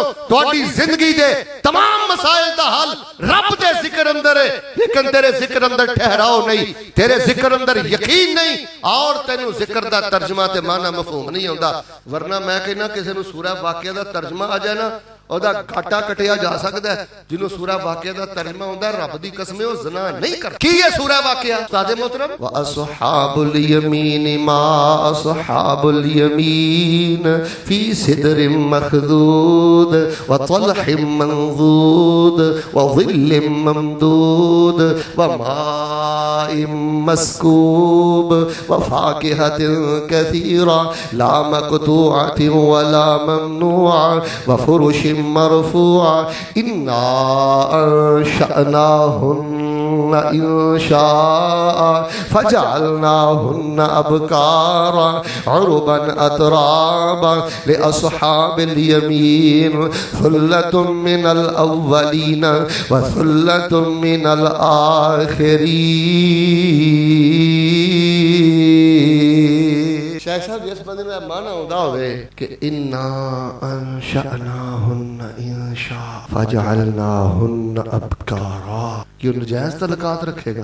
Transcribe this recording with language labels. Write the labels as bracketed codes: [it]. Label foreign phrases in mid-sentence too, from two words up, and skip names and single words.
[pa] تہاڈی زندگی دے تمام مسائل دا حل رب دے ذکر اندر ہے، لیکن تیرے ذکر اندر ٹھہراؤ نہیں، تیرے ذکر اندر یقین نہیں، اور تینوں ذکر دا ترجمہ تے معنی مفہوم نہیں آؤندا. ورنہ میں کہناں کسی نوں سورہ واقعہ دا ترجمہ آ جائے نا، اودا گھاٹا کٹیا جا سکتا ہے. جنہاں سورہ واقعہ دا ترجمہ ہوندا رب دی قسم او زنا نہیں کر. کی ہے سورہ واقعہ؟ استاد محترم, [ar] وأصحاب اليمين ما أصحاب اليمين في سدر مخضود وطلح منضود وظل ممدود وماء مسكوب وفاكهة كثيرة لا مقطوعة ولا ممنوعة وفرش مرفوعة إنا أنشأناهن إنشاء فجعلناهن أبكارا عربا أترابا لأصحاب اليمين ثلة من الأولين وثلة من الآخرين. [pa] شیخ صاحب جس بندے میں معنی ہوتا ہووے کہ [ar] إنا أنشأناهن إنشاء فجعلناهن أبكارا, [pa] کیوں ناجائز تعلقات رکھے گا?